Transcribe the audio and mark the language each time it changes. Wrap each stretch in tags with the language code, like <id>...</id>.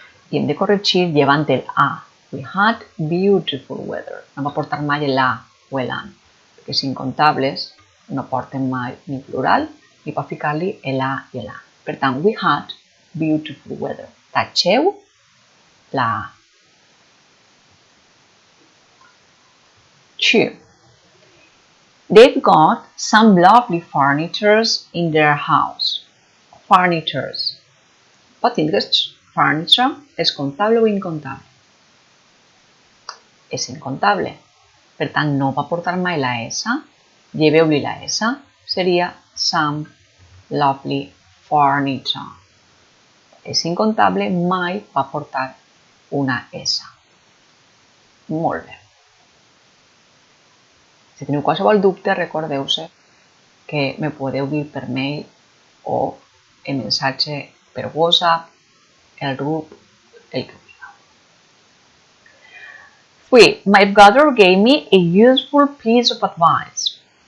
<ca>I hem de corregir llevant el a.</ca> <en>We had beautiful weather.</en> <ca>No va portar mai el a o el an, perquè els incontables no porten mai ni plural ni pot ficar-li el a i el an. Per tant,</ca> <en>we had beautiful weather.</en> <ca>Tacheu la a.</ca> <en>2. They've got some lovely furnitures in their house.</en> <ca>Furnitures. Pot tindre's furniture és comptable o incontable? És incontable. Per tant, no va portar mai la S. Lleveu-li la S. Seria some lovely furniture. És incontable, mai va portar una S. Molt bé. Si teniu qualsevol dubte, recordeu-se que me podeu dir per mail o en missatge per WhatsApp, el grup, el que vulgueu. 3.</ca> <en>My brother gave me a useful piece of advice.</en>